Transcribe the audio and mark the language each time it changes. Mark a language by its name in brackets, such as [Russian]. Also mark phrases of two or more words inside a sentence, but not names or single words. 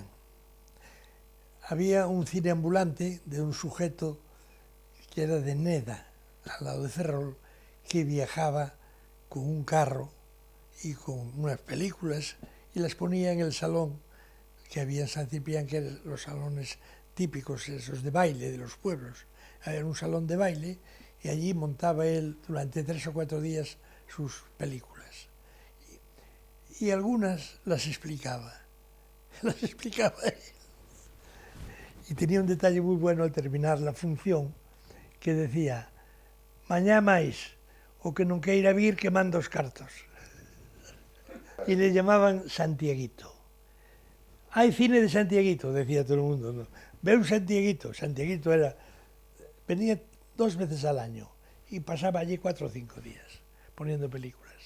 [Spanish] Había un cine ambulante de un sujeto que era de Neda, al lado de Ferrol, que viajaba con un carro y con unas películas y las ponía en el salón que había en San Ciprián, que eran los salones típicos, esos de baile de los pueblos. Había un salón de baile y allí montaba él durante 3 o 4 días sus películas. Y algunas las explicaba él. Y tenía un detalle muy bueno al terminar la función, que decía: [Galician] mañá máis, o que non queira vir que manda os cartos. [Spanish] Y le llamaban Santiaguito. Hay cine de Santiaguito, decía todo el mundo, ¿no? Ve un Santiaguito. Santiaguito venía 2 veces al año y pasaba allí 4 o 5 días poniendo películas.